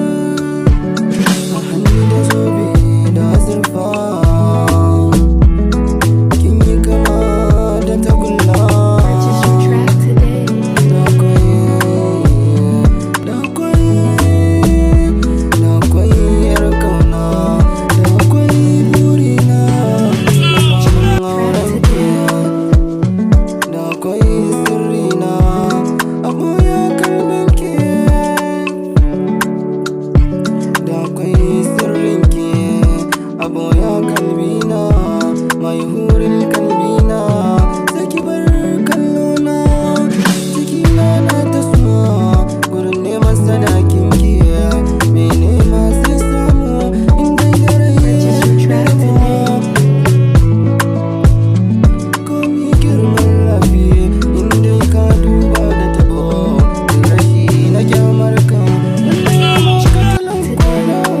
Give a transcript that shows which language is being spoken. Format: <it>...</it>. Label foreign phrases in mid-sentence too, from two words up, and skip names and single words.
<ha>A hannu da zobe da azurfa, kin yi kama da tagulla.</ha> <en>Purchase your track today.</en> <ha>Na koyi, na Akwai, da akwai yar ƙauna, da akwai burina. Cikin auren ki, da akwai sirrina. A ɓoye kalbin ki, da akwai sirrin ki. a boya kalbina, mai hurin kalbina. Sai ki bar kallona, cikina na ta suma, gurin neman sadakin ki. Me nema sai samu, in dai da rai.</ha> <en>Purchase your track today.</en> <ha>Komi girman lafiya, in dai ka duba da tabo, rashi na kyamar ka.</ha> <en>Purchase your track today.</en> <ha>Kwana.</ha>